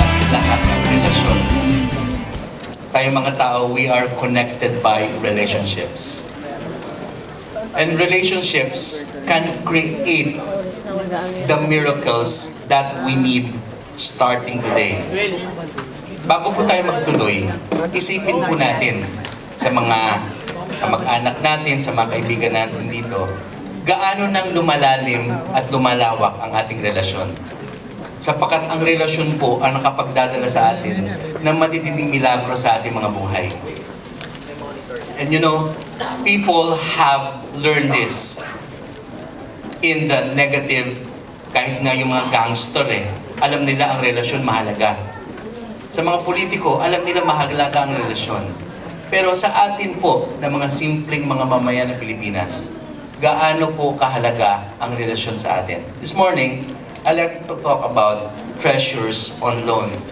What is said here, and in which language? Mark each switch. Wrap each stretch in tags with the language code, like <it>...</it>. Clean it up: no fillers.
<tl>Lahat ng relasyon. Tayong mga tao,</tl> <en>we are connected by relationships. And relationships can create the miracles that we need starting today.</en> <tl>Bago po tayo magtuloy, isipin po natin sa mga kamag-anak natin, sa mga kaibigan natin dito, gaano nang lumalalim at lumalawak ang ating relasyon. Sapagkat ang relasyon po ang nakapagdadala sa atin ng matitinding milagro sa ating mga buhay.</tl> <en>And you know, people have learned this in the negative,</en> <tl>kahit nga yung mga gangster alam nila ang relasyon mahalaga. Sa mga politiko, alam nila mahalaga ang relasyon. Pero sa atin po, na mga simpleng mga mamayan ng Pilipinas, gaano po kahalaga ang relasyon sa atin?</tl> <en>This morning, I'd like to talk about treasures on loan.</en>